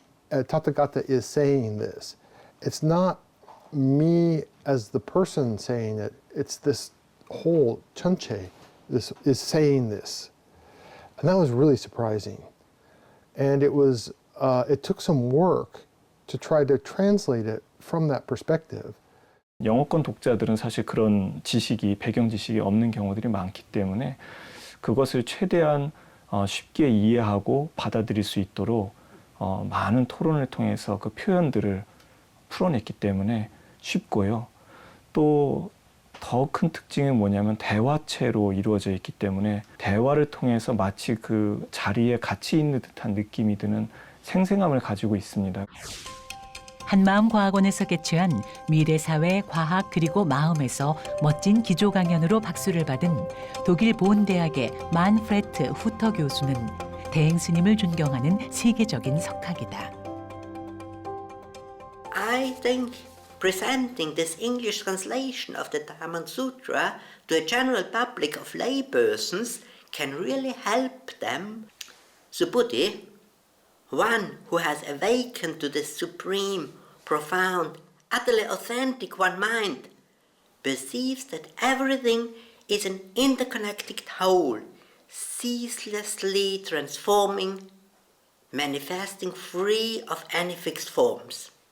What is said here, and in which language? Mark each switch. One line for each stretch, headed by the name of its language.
English: Tathagata is saying this. It's not me as the person saying it, it's this whole Chunche this is saying this. And that was really surprising. And it took some work to try to translate it from that perspective.
Korean: 영어권 독자들은 사실 그런 지식이, 배경 지식이 없는 경우들이 많기 때문에 그것을 최대한 쉽게 이해하고 받아들일 수 있도록 많은 토론을 통해서 그 표현들을 풀어냈기 때문에 쉽고요. 또 더 큰 특징은 뭐냐면 대화체로 이루어져 있기 때문에 대화를 통해서 마치 그 자리에 같이 있는 듯한 느낌이 드는 생생함을 가지고 있습니다. 한마음과학원에서 개최한 미래사회, 과학 그리고 마음에서 멋진 기조 강연으로 박수를 받은 독일 보은대학의 만프레트 후터 교수는 대행 스님을 존경하는 세계적인 석학이다.
English: I think presenting this English translation of the Dhamma Sutra to a general public of laypersons can really help them. Subhuti, one who has awakened to the supreme, profound, utterly authentic one mind, perceives that everything is an interconnected whole, ceaselessly transforming, manifesting free of any fixed forms.